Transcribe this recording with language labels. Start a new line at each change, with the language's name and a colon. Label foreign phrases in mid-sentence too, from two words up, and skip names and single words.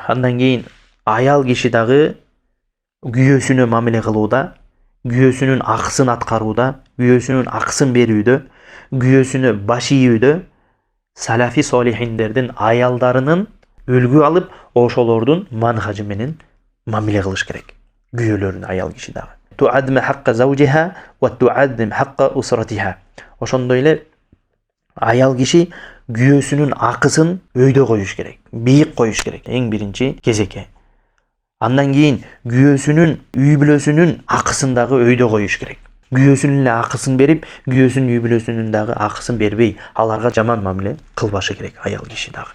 Kyrgyz: Андан кийин аял киши дагы күйөөсүнө мамиле кылууда, күйөөсүнүн акысын аткарууда, күйөөсүнүн акысын берүүдө, күйөөсүнө баш ийүүдө салафи солихиндердин аялдарынын үлгү алып, ошолордун манхажы менен мамиле кылыш керек. Күйөөлөрүн аял киши дагы.
Arabic: تقدم حق زوجها وتقدم حق أسرتها.
Kyrgyz: Ошондой эле аял киши күйөөсүнүн акысын өйдө коюш керек, бийик коюш керек. Эң биринчи кезекке. Андан кийин күйөөсүнүн үй бүлөсүнүн акысын дагы өйдө коюш керек. Күйөөсүнүн эле акысын берип, күйөөсүнүн үй бүлөсүнүн дагы акысын бербей, аларга жаман мамиле кылбашы керек аял киши дагы.